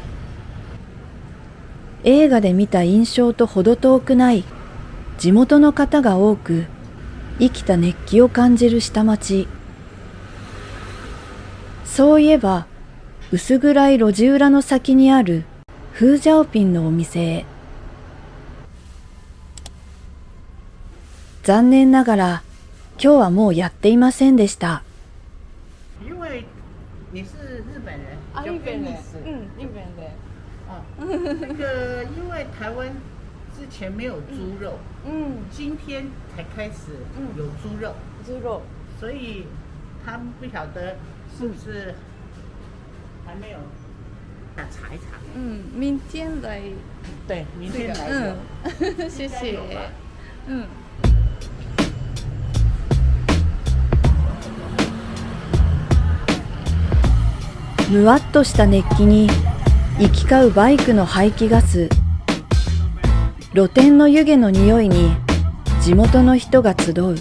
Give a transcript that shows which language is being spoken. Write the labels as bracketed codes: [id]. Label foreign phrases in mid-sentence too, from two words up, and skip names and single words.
[ja] 映画で見た印象と程遠くない地元の方が多く、生きた熱気を感じる下町。そういえば薄暗い路地裏の先にあるフージャオピンのお店へ。残念ながら今日はもうやっていませんでした。 [zh] 因为你是日本人，啊，就日本人跟你是，日本人。那个因为台湾之前没有猪肉，今天才开始有猪肉，猪肉。所以他们不晓得是不是还没有查一查。明天来。对，明天来有。谢谢。 [ja] むわっとした熱気に行き交うバイクの排気ガス、露天の湯気の匂いに地元の人が集う。